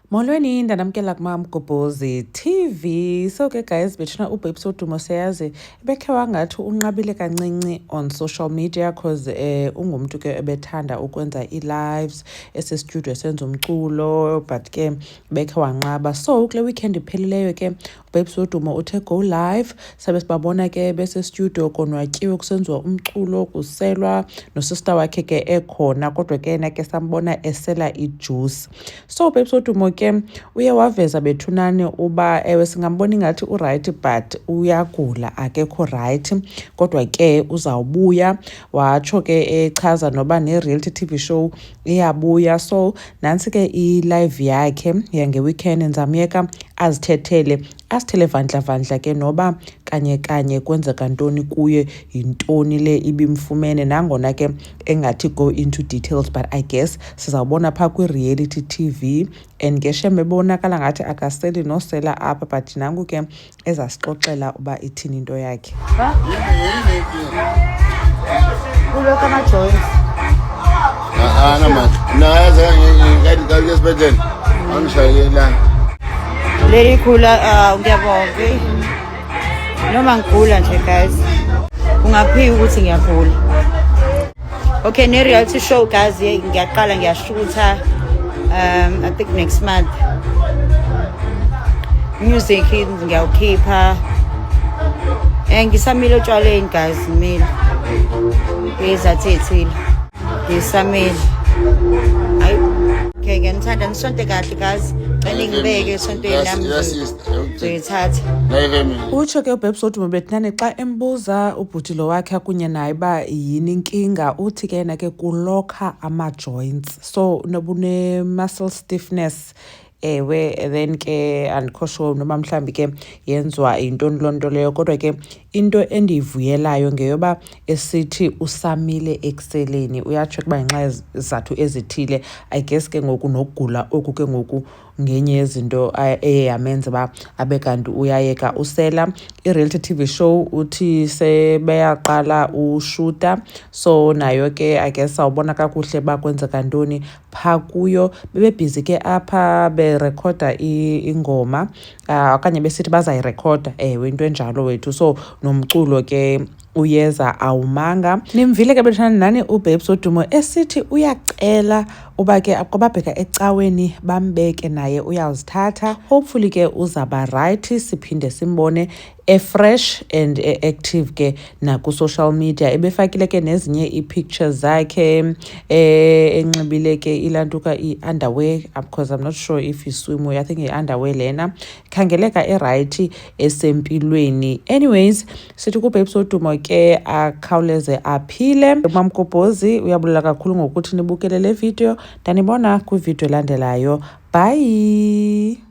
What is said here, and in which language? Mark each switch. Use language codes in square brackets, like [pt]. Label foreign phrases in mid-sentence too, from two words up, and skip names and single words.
[xh] Molweni ndanamkela kuMamgobhozi TV. So ke guys, bethuna uBabes Wodumo siyazi bekhe wangathi unqabile kancinci [en] on social media [xh] cause ungumntu ke ebethanda ukwenza i-lives ese-studio esenza umculo but ke bekhe wanqaba. So kule weekend iphelileyo ke uBabes Wodumo uthe [en] go live, [xh] sabe sibabona ke bese-studio konwatyiwe kusenziwa umculo kuselwa nosista wakhe ke ekhona, kodwa ke yena ke sambona esela ijuice. So uBabes Wodumo ke uye waveza bethunane uba ewe singambona ingathi uright but uyagula akekho right, kodwa ke uzawubuya. Watsho ke echaza noba ne- [en] reality TV show [xh] iyabuya. So nantsi ke i-live yakhe yange-weekend, ndizamyeka azithethele asithele vandla ke noba kanye kwenzeka ntoni kuye, yintoni le ibimfumene, nangona ke engathi [en] go into details, but I guess [xh] sizawubona phaa kwi- [en] reality TV. [xh] And ke shem ebonakala ngathi akaseli nosela apha, but nangu ke ezasixoxela uba ithini into yakhe. [zu] Kulokho ama-joints. Leli khula ngiyabonga. Noma ngigula nje guys. Kungaphiki ukuthi ngiyagula. Okay, ne- [en] reality show [zu] guys ngiyaqala ngiyashutha [en] I think next month. [zu] Music ngiyawukhipha. Ngisamile otshwaleni guys, ngimile. Ngizathethile. Ngisamile. Hayi. Okay, ngiyathanda nisonto kahle guys. Ngibeke isonto yami. Ngiyithatha. [xh] Utsho ke uBabes Wodumo bethinane xa embuza ubhutilo wakhe kunye naye uba yini inkinga, uthi ke yena ke kulokha ama-joints, so nobune- [en] muscle stiffness. [xh] Ewe, then ke andikho sure noba mhlawumbi ke yenziwa yintoni loo nto leyo, kodwa ke into endiyivuyelayo ngeyoba esithi usamile ekuseleni. Uyatsho ukuba ngenxa yezizathu ezithile, [en] I guess [xh] ke ngoku nokugula oku ke ngoku ngenye yezinto eye yamenza uba abe kanti uyayeka usela. I- [en] reality TV show [xh] uthi sebeyaqala ushuta, so nayo ke [en] I guess [xh] awubona kakuhle uba kwenzeka ntoni phaa kuyo. Bebebhizi ke apha berekhoda ingoma okanye besithi bazayirekhoda, ewe into enjalo wethu. So nomculo ke uyeza awumanga. Nimvile ke bethana nani uBabes Wodumo esithi uyacela uba ke kwababheka ecaweni bambeke, naye uyawuzithatha. Hopefully ke uzaba right, siphinde simbone [en] fresh and active [xh] ke naku- [en] social media. [xh] Ebefakile ke nezinye ii-pictures zakhe enxibile ke ilantuka i-underwear, [en] because I'm not sure if [xh] iswim, [en] I think [xh] i-underwear lena. Khangeleka right esempilweni. Anyways, sithi kuBabes Wodumo ke akhawuleze aphile. Mamgobhozi uyabulela kakhulu ngokuthi nibukele le video. Ndanibona kwivideo elandelayo. Bye.